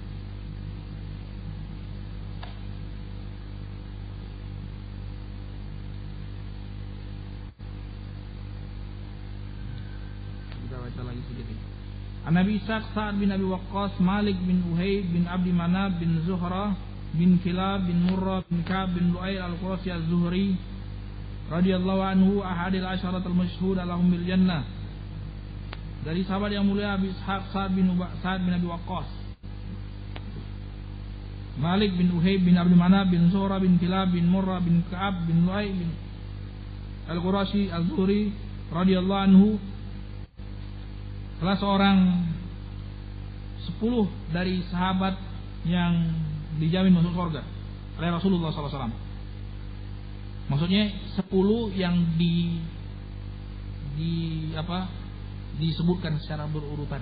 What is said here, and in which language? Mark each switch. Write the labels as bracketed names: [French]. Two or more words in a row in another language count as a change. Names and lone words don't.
[Arabic] نبي إسحاق، سعد بن أبي وقاص، مالك بن أهيب بن عبد مناف بن زهرة بن كلاب بن مرة بن كعب بن لؤي القرشي الزهري رضي الله عنه أحد العشرة المشهود لهم بالجنة. [Indonesian] Dari sahabat yang mulia Abi Ishaq, Sa'ad bin Abi Waqqas, Malik bin Uhayb bin Abdi Manaf bin Zuhrah bin Kilab bin Murrah bin Ka'ab bin Lu'ay bin al-Qurashi az-Zuhri [Arabic] رضي الله عنه, [Indonesian] salah seorang 10 dari sahabat yang dijamin masuk surga oleh Rasulullah SAW. Maksudnya 10 yang disebutkan secara berurutan.